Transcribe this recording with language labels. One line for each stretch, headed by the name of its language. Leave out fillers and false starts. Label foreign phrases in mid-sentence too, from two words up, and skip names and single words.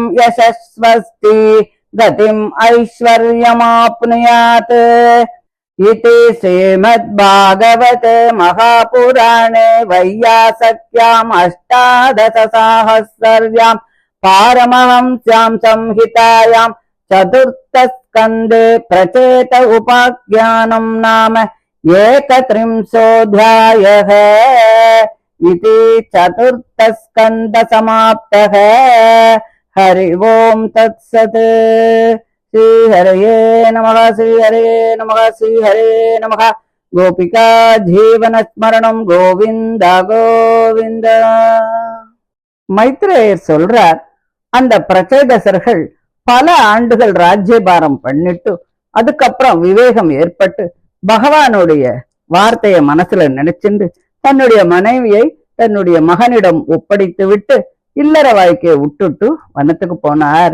Sanskrit: यशस्वस्ति गतिम् ऐश्वर्यमाप्नुयात् इति श्रीमद्भागवते महापुराणे वैयासक्याम् अष्टादशसाहस्र्याम् पारमहंस्याम् संहितायाम् चतुर्थस्कन्धे प्रचेत उपाख्यानम् नाम एकत्रिंशोऽध्यायः इति चतुर्थस्कन्ध समाप्तः। हरि ओम् तत्सत्। श्रीहरये नमः श्रीहरये नमः श्रीहरये नमः. गोपिका जीवन स्मरणम् गोविन्द गोविन्द.
Tamil: மைத்ரேயர் சொல்றார், அந்த பிரச்சேதசர்கள் பல ஆண்டுகள் ராஜ்யபாரம் பண்ணிட்டு அதுக்கப்புறம் விவேகம் ஏற்பட்டு பகவானுடைய வார்த்தைய மனசுல நினைச்சுண்டு தன்னுடைய மனைவியை தன்னுடைய மகனிடம் ஒப்படைத்து விட்டு இல்லற வாழ்க்கையை விட்டுட்டு வனத்துக்கு போனார்.